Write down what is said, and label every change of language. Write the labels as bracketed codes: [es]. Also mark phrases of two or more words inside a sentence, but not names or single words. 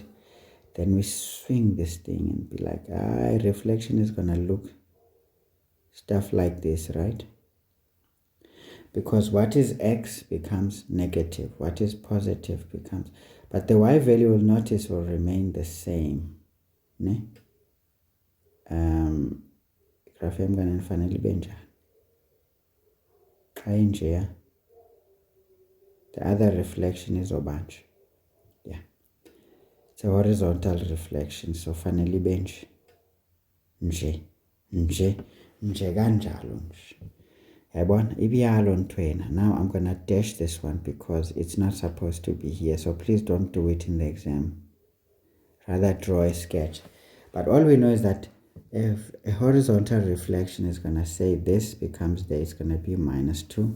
[en] Then we swing this thing and be like, reflection is going to look stuff like this, right? Because what is x becomes negative. What is positive becomes... But the y value, will notice, will remain the same. [xh] Ne? Graph yami kananifanele ibe njani? Xa injeya. [en] The other reflection is obanje. Yeah. It's a horizontal reflection, so [xh] fanele ibe nje. Nje kanjalo nje. [en] Now I'm going to dash this one because it's not supposed to be here. So please don't do it in the exam. Rather draw a sketch. But all we know is that If a horizontal reflection is going to say this becomes there, it's going to be -2.